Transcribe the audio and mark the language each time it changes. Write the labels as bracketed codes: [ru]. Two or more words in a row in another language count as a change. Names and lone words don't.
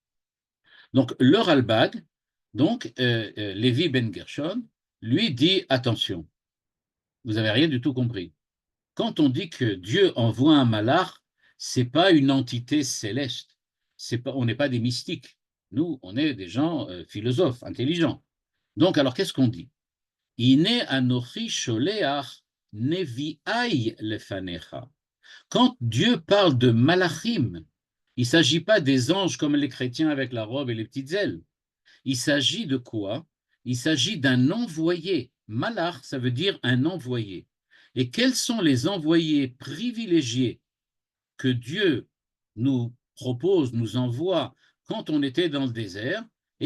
[fr] Donc le Ralbag, donc Lévi Ben Gershon, lui dit attention, vous n'avez rien du tout compris. Quand on dit que Dieu envoie un malach, c'est pas une entité céleste. On n'est pas des mystiques. Nous, on est des gens philosophes, intelligents. Donc, alors, qu'est-ce qu'on dit? [he] הנה אנכי שולח נביאי לפניך. [fr] Quand Dieu parle de malachim, il ne s'agit pas des anges comme les chrétiens avec la robe et les petites ailes. Il s'agit de quoi? Il s'agit d'un envoyé. Malach, ça veut dire un envoyé. Et quels sont les envoyés privilégiés que Dieu nous propose, nous envoie quand on était dans le désert?